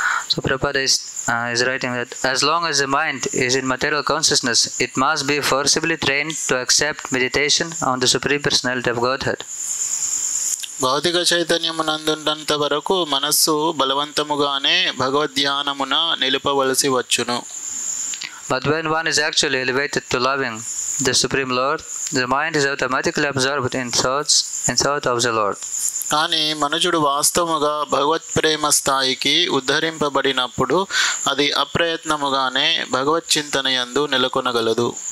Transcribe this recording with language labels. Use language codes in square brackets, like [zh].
[en] So Prabhupada is writing that as long as the mind is in material consciousness, it must be forcibly trained to accept meditation on the Supreme Personality of Godhead. [te] భౌతిక చైతన్యమునందున్నంత వరకు మనస్సు బలవంతముగానే భగవద్ధ్యానమున నిలుపవలసి వచ్చును. [en] But when one is actually elevated to loving the Supreme Lord, the mind is automatically absorbed in thoughts in sight of the Lord. [te] కానీ మనుషుడు వాస్తవముగా భగవత్ ప్రేమ స్థాయికి ఉద్ధరింపబడినప్పుడు అది అప్రయత్నముగానే భగవత్ చింతన యందు నెలకొనగలదు.